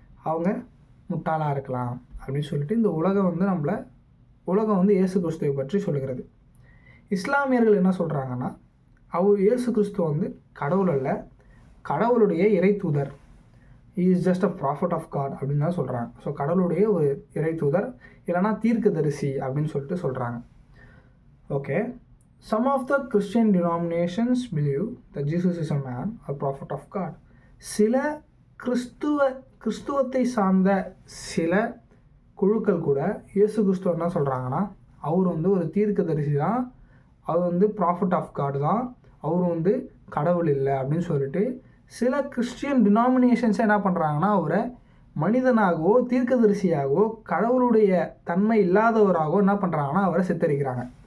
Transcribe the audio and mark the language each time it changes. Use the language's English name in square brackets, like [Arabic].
[Tamil] அவங்க முட்டாளாக இருக்கலாம் அப்படின்னு சொல்லிட்டு இந்த உலகம் உலகம் இயேசு கிறிஸ்துவை பற்றி சொல்லுகிறது. இஸ்லாமியர்கள் என்ன சொல்கிறாங்கன்னா இயேசு கிறிஸ்து கடவுள் அல்ல, கடவுளுடைய இறை தூதர். [English] is just a prophet of God [Tamil] அப்படின்னு தான் சொல்கிறாங்க. ஸோ கடவுளுடைய ஒரு இறை தூதர், இல்லைனா தீர்க்கதரிசி அப்படின்னு சொல்லிட்டு சொல்கிறாங்க. [English] Okay, some of the Christian denominations believe that Jesus is a man, a prophet of God. [Tamil] சில கிறிஸ்துவத்தை சார்ந்த சில குழுக்கள் கூட இயேசு கிறிஸ்துவ என்ன சொல்கிறாங்கன்னா, அவர் வந்து ஒரு தீர்க்கதரிசி தான், அவர் வந்து ப்ராஃபட் ஆஃப் காட் தான், அவர் வந்து கடவுள் இல்லை அப்படின்னு சொல்லிட்டு சில கிறிஸ்டியன் டினாமினேஷன்ஸை என்ன பண்ணுறாங்கன்னா, அவரை மனிதனாகவோ தீர்க்கதரிசியாகவோ கடவுளுடைய தன்மை இல்லாதவராகவோ என்ன பண்ணுறாங்கன்னா அவரை சித்தரிக்கிறாங்க.